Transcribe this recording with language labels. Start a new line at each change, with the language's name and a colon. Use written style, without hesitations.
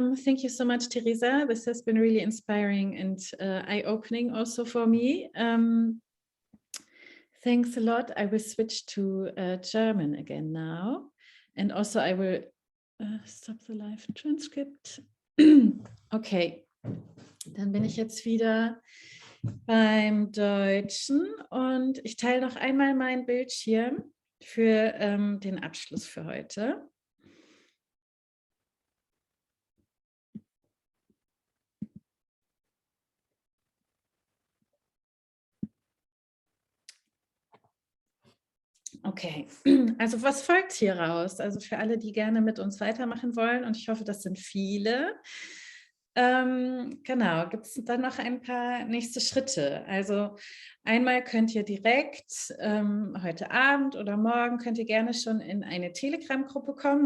English: Thank you so much, Teresa. This has been really inspiring and eye-opening also for me. Thanks a lot. I will switch to German again now. And also I will stop the live transcript.
German: Okay, dann bin ich jetzt wieder beim Deutschen und ich teile noch einmal meinen Bildschirm für den Abschluss für heute. Okay, also was folgt hier raus? Also für alle, die gerne mit uns weitermachen wollen, und ich hoffe, das sind viele. Genau, gibt es dann noch ein paar nächste Schritte. Also einmal könnt ihr direkt heute Abend oder morgen könnt ihr gerne schon in eine Telegram-Gruppe kommen.